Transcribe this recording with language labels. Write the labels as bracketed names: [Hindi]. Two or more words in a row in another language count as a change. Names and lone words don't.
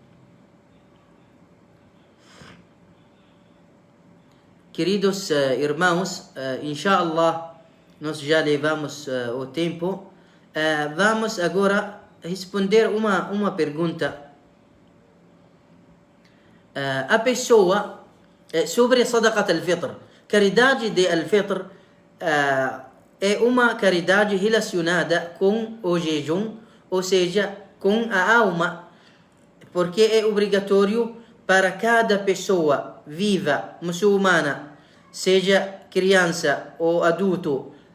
[Portuguese] Queridos irmãos, inshallah, nós já levamos o tempo. Vamos agora responder uma pergunta. A pessoa, sobre [Arabic] صدقة الفطر. [Portuguese] Caridade de al-Fitr é uma caridade relacionada com o jejum, ou seja, com a alma, porque é obrigatório para cada pessoa viva, muçulmana, seja criança ou adulto,